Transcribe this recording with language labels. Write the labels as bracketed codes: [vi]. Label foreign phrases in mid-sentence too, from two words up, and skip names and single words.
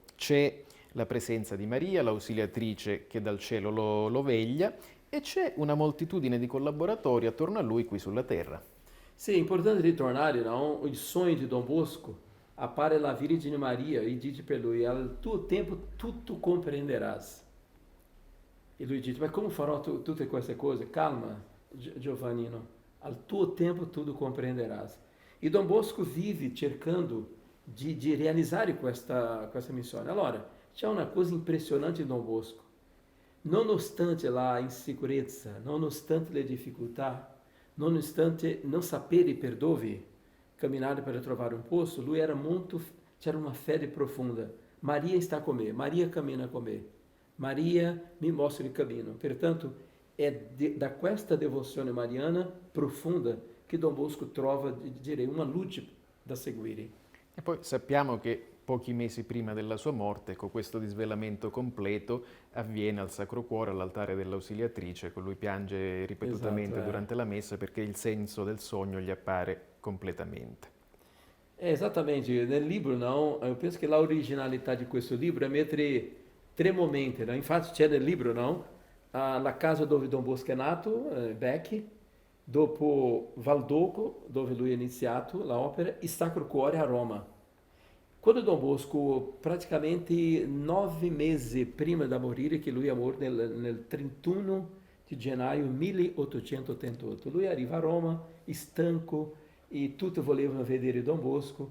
[it] C'è la presenza di Maria, l'ausiliatrice che dal cielo lo veglia, e c'è una moltitudine di collaboratori attorno a lui qui sulla terra. Sì, è importante ritornare, no? Il sogno di Don Bosco appare alla Vergine Maria e dice per lui, al tuo tempo tutto comprenderás. E lui dice, ma come farò tutte queste cose? Calma, Giovannino, al tuo tempo [pt] tudo compreenderás. [it] E Dom Bosco vive cercando de realizar questa missione. Allora, c'è una cosa impressionante di Dom Bosco. Nonostante la insicurezza, nonostante le difficoltà, nonostante non sapere per dove camminare para trovare un posto, lui era molto, c'era una fede profonda. [pt] Maria está com me, [it] Maria cammina com me, Maria mi mostra il cammino. Pertanto, da questa devozione mariana profunda che Dom Bosco trova, direi, una luce da seguire. E poi sappiamo che pochi mesi prima della sua morte, ecco, questo disvelamento completo avviene al Sacro Cuore, all'altare dell'Ausiliatrice, con lui piange ripetutamente Esatto, durante la messa perché il senso del sogno gli appare completamente. Esattamente, nel libro [pt] não, eu penso que a originalidade de [it] questo libro é mettere tre momenti, no? Infatti c'è nel libro não, la casa dove Don Bosco è nato, Beck, dopo Valdoco, dove lui ha iniziato l'opera, e Sacro Cuore a Roma. Quando Don Bosco, praticamente 9 mesi prima da morire, che lui è morto nel 31 di gennaio 1888, lui arriva a Roma, stanco, e tutti volevano vedere Don Bosco.